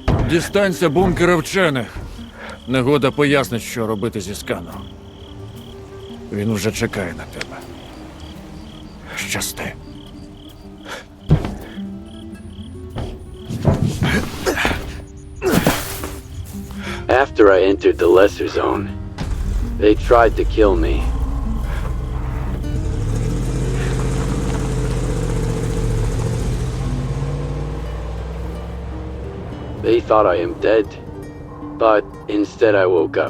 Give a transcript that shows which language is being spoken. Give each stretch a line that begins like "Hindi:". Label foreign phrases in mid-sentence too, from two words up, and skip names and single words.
Ukrainian: Дістанься бункера вчених. Негода пояснить, що робити зі сканером. Він уже чекає на тебе. Щасти.
English: After I entered the lesser zone, they tried to kill me. They thought I am dead, but instead I woke up.